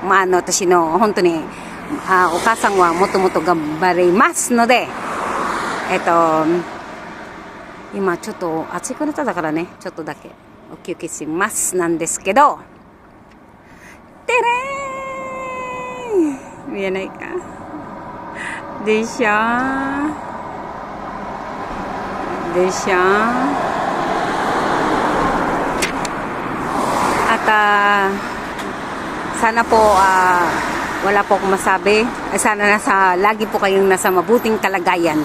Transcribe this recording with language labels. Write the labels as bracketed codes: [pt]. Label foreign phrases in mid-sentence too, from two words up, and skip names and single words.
[ja] 私の本当にお母さんはもっともっと頑張りますので、今ちょっと暑くなっただからね、ちょっとだけお休憩しますなんですけど、てれーん、見えないかでしょ [tl] sana po wala po akong masabi. Sana lagi po kayong nasa mabuting kalagayan.